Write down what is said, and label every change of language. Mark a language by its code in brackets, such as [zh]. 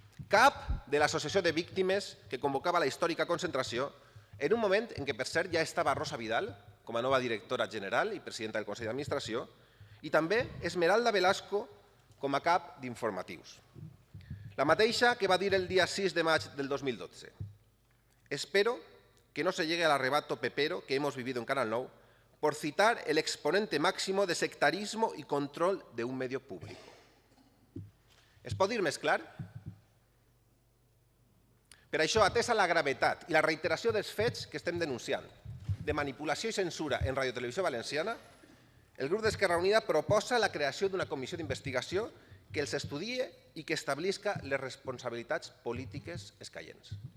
[ca] Cap de l'Associació de Víctimes que convocava la històrica concentració, en un moment en què, per cert, ja estava Rosa Vidal com a nova directora general i presidenta del Consell d'Administració, i també Esmeralda Velasco com a cap d'informatius. La mateixa que va dir el dia 6 de maig del 2012. [es] Espero que no se llegue al arrebato pepero que hemos vivido en Canal 9 por citar el exponente máximo de sectarismo y control de un medio público. [ca] Es pot dir més clar? Per això, atesa la gravetat i la reiteració dels fets que estem denunciant, de manipulació i censura en Radiotelevisió Valenciana, el grup d'Esquerra Unida proposa la creació d'una comissió d'investigació que els estudie i que establisca les responsabilitats polítiques escaients.